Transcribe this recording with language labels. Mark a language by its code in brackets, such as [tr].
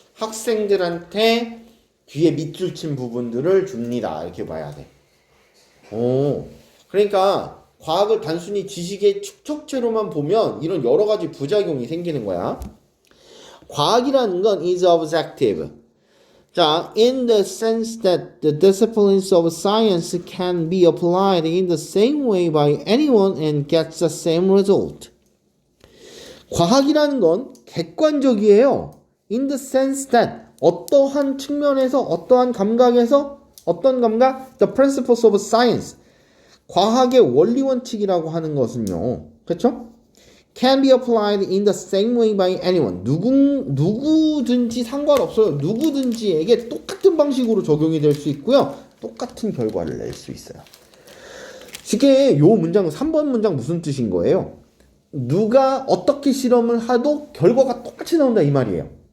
[ko] 학생들한테 뒤에 밑줄 친 부분들을 줍니다. 이렇게 봐야 돼. 그러니까 과학을 단순히 지식의 축적체로만 보면 이런 여러 가지 부작용이 생기는 거야. 과학이라는 건 [en] is objective. 자, in the sense that the disciplines of science can be applied in the same way by anyone and gets the same result. [ko] 과학이라는 건 객관적이에요. [en] In the sense that [ko] 어떠한 측면에서 어떠한 감각에서 어떤 감각? [en] The principles of science. [ko] 과학의 원리 원칙이라고 하는 것은요. 그렇죠? [en] can be applied in the same way by anyone. [ko] 누구든지 상관없어요. 누구든지에게 똑같은 방식으로 적용이 될 수 있고요. 똑같은 결과를 낼 수 있어요. 쉽게 요 문장 3번 문장 무슨 뜻인 거예요? 누가 어떻게 실험을 하도 결과가 똑같이 나온다 이 말이에요.